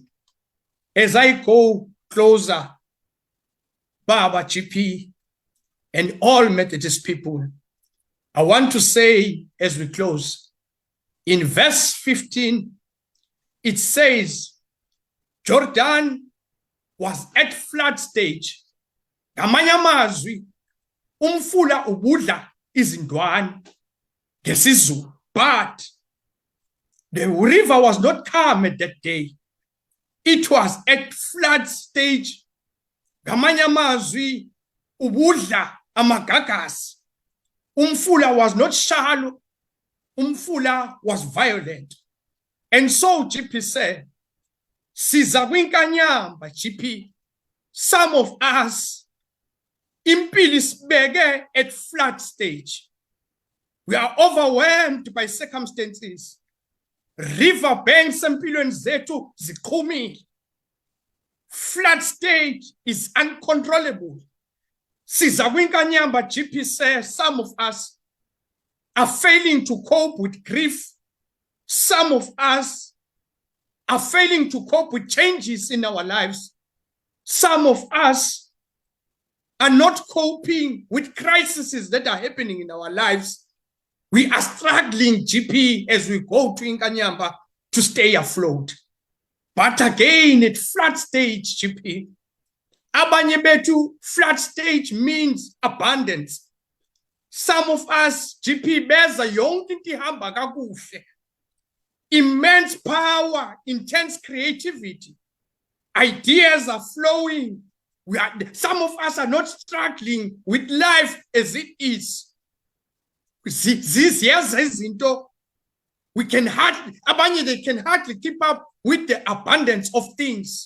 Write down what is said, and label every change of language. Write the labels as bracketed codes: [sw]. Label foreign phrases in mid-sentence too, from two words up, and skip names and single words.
[en] As I go closer, Baba, GP, and all Methodist people, I want to say as we close, in verse 15, it says, Jordan was at flood stage. [xh] Ngamanye amazwi, umfula ubudla izindwana ngesizulu. [en] But the river was not calm at that day. It was at flood stage. [xh] Ngamanye amazwi, ubudla amagagasi. [en] Umfula was not shallow. Umfula was violent. And so GP said, [xh] siza kwinkanyamba [en] GP, some of us [xh] impilo isibeke [en] at flood stage. We are overwhelmed by circumstances. River banks [xh] empilweni zethu ziqhumile. [en] Flood stage is uncontrollable. [xh] Siza kwinkanyamba, [en] GP says, some of us are failing to cope with grief. Some of us are failing to cope with changes in our lives. Some of us are not coping with crises that are happening in our lives. We are struggling, GP, as we go to Inkanyamba to stay afloat. But again, at flood stage, GP, [xh] abanye bethu, [en] flood stage means abundance. Some of us, GP, [xh] beza yonke into ihamba kakuhle. [en] Immense power, intense creativity. Ideas are flowing. Some of us are not struggling with life as it is. We can hardly, they can hardly keep up with the abundance of things.